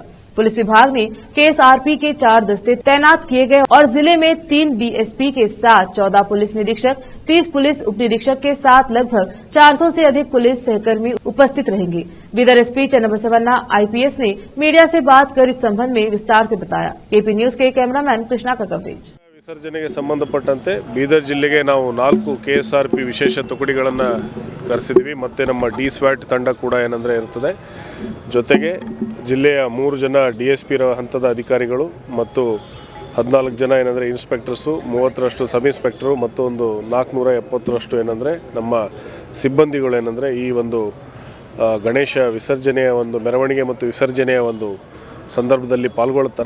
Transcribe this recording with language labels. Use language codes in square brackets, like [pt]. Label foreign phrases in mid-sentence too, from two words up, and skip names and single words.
[hi] पुलिस विभाग ने केएसआरपी के 4 दस्ते तैनात किए गए और जिले में 3 डीएसपी के साथ 14 पुलिस निरीक्षक, 30 पुलिस उप निरीक्षक के साथ लगभग 400 से अधिक पुलिस सहकर्मी उपस्थित रहेंगे। बीदर एसपी चन्नबसवन्ना आईपीएस ने मीडिया से बात कर इस संबंध में विस्तार से बताया। केपी न्यूज के कैमरामैन कृष्णा का कवरेज। [kn] ವಿಸರ್ಜನೆಗೆ ಸಂಬಂಧಪಟ್ಟಂತೆ ಬೀದರ್ ಜಿಲ್ಲೆಗೆ ನಾವು 4 ಕೆಎಸ್ಆರ್ಪಿ ವಿಶೇಷ ತುಕಡಿಗಳನ್ನು ಕರೆಸಿದ್ವಿ ಮತ್ತು ನಮ್ಮ ಡಿ ಸ್ವಾಟ್ ತಂಡ ಕೂಡ ಏನಂದರೆ ಇರ್ತದೆ। ಜೊತೆಗೆ ಜಿಲ್ಲೆಯ 3 ಜನ ಡಿಎಸ್ಪಿ ಹಂತದ ಅಧಿಕಾರಿಗಳು ಮತ್ತು 14 ಜನ ಏನಂದರೆ ಇನ್ಸ್ಪೆಕ್ಟರ್ಸು, 30ರಷ್ಟು [en] sub inspector [kn] ಮತ್ತು ಒಂದು 470ರಷ್ಟು ಏನಂದರೆ ನಮ್ಮ ಸಿಬ್ಬಂದಿಗಳು ಏನಂದರೆ ಈ ಒಂದು ಗಣೇಶ ವಿಸರ್ಜನೆಯ ಒಂದು ಮೆರವಣಿಗೆ ಮತ್ತು ವಿಸರ್ಜನೆಯ ಒಂದು ಸಂದರ್ಭದಲ್ಲಿ ಪಾಲ್ಗೊಳ್ಳುತ್ತಾರೆ।